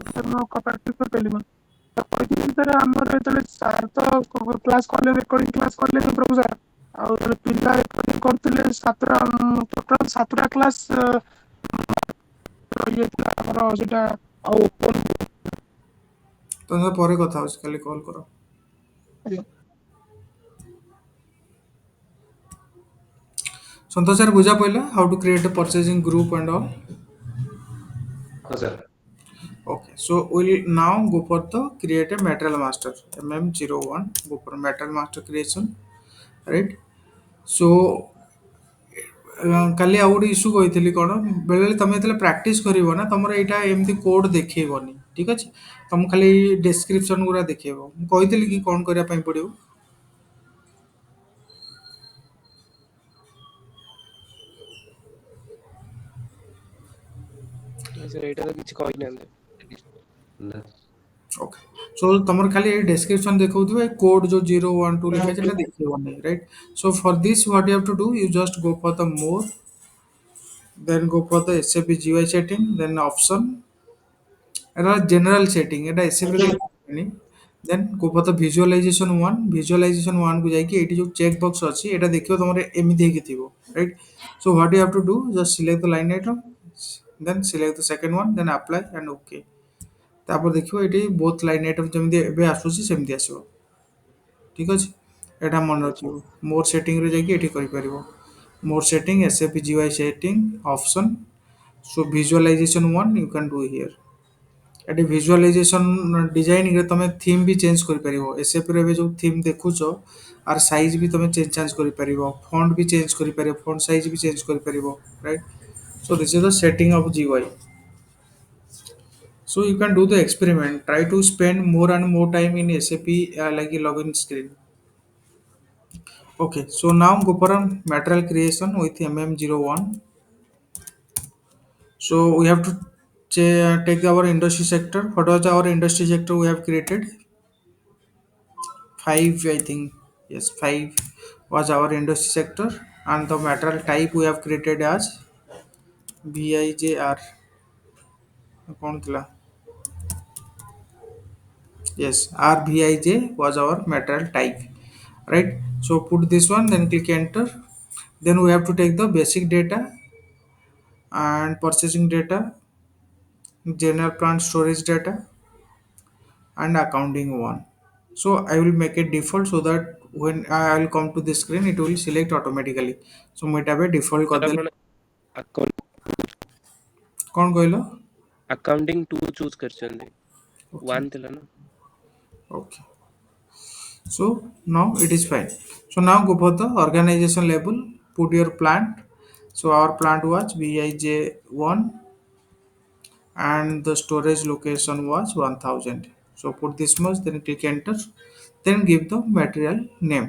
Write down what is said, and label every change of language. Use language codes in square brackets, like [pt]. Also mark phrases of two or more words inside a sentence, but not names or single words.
[or] ସାର୍ ମୁଁ ପ୍ରାକ୍ଟିସ୍ କରିପାରିଲି ମୁଁ କହିଥିଲି ସାର୍ ଆମର ଯେତେବେଳେ ସାର୍ ତ କ୍ଲାସ୍ କଲେ [en] recording class [or] କଲେ ପ୍ରଭୁ ସାର୍ ଆଉ ପିଲା ରେକର୍ଡିଂ କରୁଥିଲେ ସାତଟା ଟୋଟାଲ୍ ସାତଟା କ୍ଲାସ୍ ରହିଯାଇଥିଲା ଆମର ସେଇଟା ଆଉ ତମ ସହ ପରେ କଥା ହେଉଛି କାଲି କଲ୍ କର। ସନ୍ତୋଷ ସାର୍ ବୁଝା ପଡ଼ିଲା [en] how to create a purchasing group and all. [or] ହଁ ସାର୍। [en] Okay, so we'll now go for the create a material master MM01. Go for material master creation, right? [or] So କାଲି ଆଉ ଗୋଟେ ଇସ୍ୟୁ କହିଥିଲି କ'ଣ ବେଳେବେଳେ ତମେ ଯେତେବେଳେ ପ୍ରାକ୍ଟିସ୍ କରିବ ନା ତମର ଏଇଟା ଏମିତି କୋଡ୍ ଦେଖେଇବନି ଠିକ୍ ଅଛି। ତମକୁ ଖାଲି ଡେସ୍କ୍ରିପସନ୍ ଗୁରା ଦେଖେଇବ। ମୁଁ କହିଥିଲି କି କ'ଣ କରିବା ପାଇଁ ପଡ଼ିବ? ନାଇଁ ସାର୍ ଏଇଟା ତ କିଛି କହିନାହାନ୍ତି। ନା [en] okay so [or] ତମର ଖାଲି ଏଇ ଡେସ୍କ୍ରିପସନ୍ ଦେଖଉଥିବ ଏ କୋଡ୍ ଯୋଉ 012 ଲେଖା ଅଛି ଏଟା ଦେଖେଇବନି ରାଇଟ୍। [en] So for this what you have to do you just go for the more, then go for the SAP GUI setting, then option এটা general setting এটা SAP [or] ରେ କିଛି ନାହିଁ। [en] Then go for the visualization one, visualization one [or] କୁ ଯାଇକି ଏଇଠି ଯୋଉ [en] check box [or] ଅଛି ଏଇଟା ଦେଖିବ ତମର ଏମିତି ହେଇକି ଥିବ right। [en] So what you have to do just select the line item, then select the second one, then apply and okay। [or] ତାପରେ ଦେଖିବ ଏଠି [en] both line item [or] ଯେମିତି ଏବେ ଆସୁଛି ସେମିତି ଆସିବ ଠିକ୍ ଅଛି। ଏଇଟା ମନେ ରଖିବ। ମୋର ସେଟିଂରେ ଯାଇକି ଏଠି କରିପାରିବ। [en] ମୋର ସେଟିଂ SAP GUI setting option, so visualization one you can do here। [or] ଏଠି ଭିଜୁଆଲାଇଜେସନ ଡିଜାଇନିଂରେ ତମେ ଥିମ୍ ବି ଚେଞ୍ଜ କରିପାରିବ। ଏସ୍ଏପିରେ ଏବେ ଯେଉଁ ଥିମ୍ ଦେଖୁଛ ଆର ସାଇଜ୍ ବି ତମେ ଚେଞ୍ଜ କରିପାରିବ। ଫଣ୍ଟ ବି ଚେଞ୍ଜ କରିପାରିବ। ଫଣ୍ଟ ସାଇଜ୍ ବି ଚେଞ୍ଜ କରିପାରିବ ରାଇଟ୍। [en] so this is the setting of GUI. So you can do the experiment. Try to spend more and more time in SAP like a login screen. Okay, so now go for a material creation with MM01. So we have to take our industry sector. What was our industry sector we have created? Five, I think. Yes, five was our industry sector, and the material type we have created as VIJR. [or] କୌନ ଥିଲା? [en] Yes, RVIJ was our material type, right? So put this one, then click enter. Then we have to take the basic data and purchasing data, general plant storage data, and accounting one. So I will make it default so that when I will come to this screen it will select automatically. [or] So ମୁଁ ଏଟା ଏବେ default ସାର୍ କରିଦେଲି। ଆପଣ କଣ କହିଲ? ଆକାଉଣ୍ଟିଂ 2 ଚୁଜ୍ କରିଛନ୍ତି। Okay, 1 ଥିଲା ନା। [en] okay. So now it is fine. So now go for the organization level, put your plant. So our plant was BIJ1 and the storage location was 1000. So put this much, then click enter, then give the material name.